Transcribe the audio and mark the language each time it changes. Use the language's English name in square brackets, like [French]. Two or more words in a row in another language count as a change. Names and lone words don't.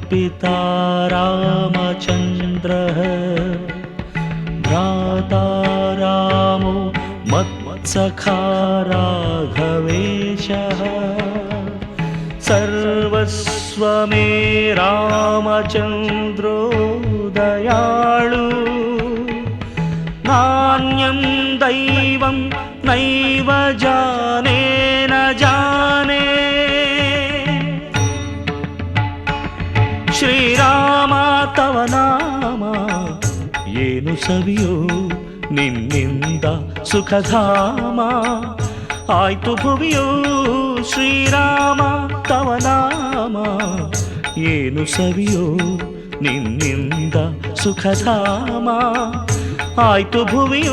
[Sanskrit] पिता रामचन्द्रः भ्राता रामो मत्सखा राघवेशः सर्वस्व मे रामचन्द्रो दयाळु नान्यं दैवं नैव जाने न जाने [Kannada] ಶ್ರೀರಾಮ ತವ ನಾಮ ಏನು ಸವಿಯೋ ನಿನ್ನಿಂದ ಸುಖಧಾಮ ಆಯ್ತು ಭುವಿಯೋ ಶ್ರೀರಾಮ ತವ ನಾಮ ಏನು ಸವಿಯೋ ನಿನ್ನಿಂದ ಸುಖಧಾಮ ಆಯ್ತು ಭುವಿಯೋ